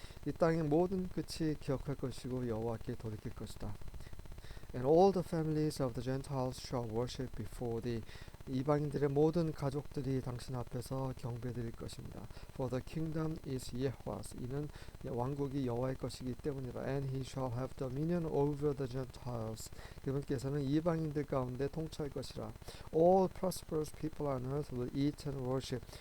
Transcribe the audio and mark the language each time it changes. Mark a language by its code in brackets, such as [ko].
[ko] 이 땅의 모든 끝이 기억할 것이고 여호와께 돌이킬 것이다. [en] And all the families of the Gentiles shall worship before thee. [ko] 이방인들의 모든 가족들이 당신 앞에서 경배드릴 것입니다. [en] For the kingdom is Yahweh's. [ko] 이는 왕국이 여호와의 것이기 때문이라. [en] And he shall have dominion over the Gentiles. [ko] 그분께서는 이방인들 가운데 통치할 것이라. [en] All prosperous people on earth will eat and worship.